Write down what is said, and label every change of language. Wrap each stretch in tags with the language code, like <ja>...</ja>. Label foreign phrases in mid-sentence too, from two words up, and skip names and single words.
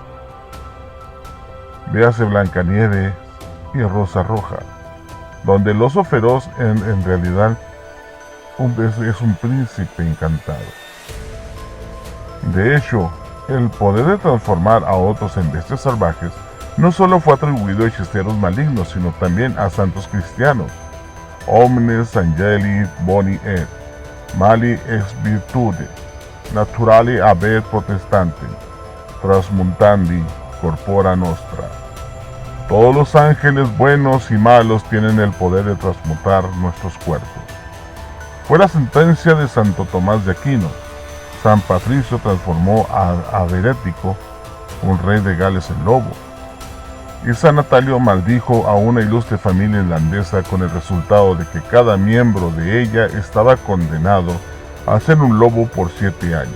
<es>Véase Blancanieves y Rosa Roja, donde el oso feroz en realidad es un príncipe encantado. De hecho, el poder de transformar a otros en bestias salvajes no solo fue atribuido a hechiceros malignos, sino también a santos cristianos.</es> <la>Omnes angeli boni et, mali ex virtude, naturali habet protestante, transmutandi corpora nostra.</la> <es>Todos los ángeles buenos y malos tienen el poder de transmutar nuestros cuerpos. Fue la sentencia de Santo Tomás de Aquino. San Patricio transformó a Berético, un rey de Gales, en lobo. Y San Natalio maldijo a una ilustre familia irlandesa con el resultado de que cada miembro de ella estaba condenado a ser un lobo por 7 años.</es>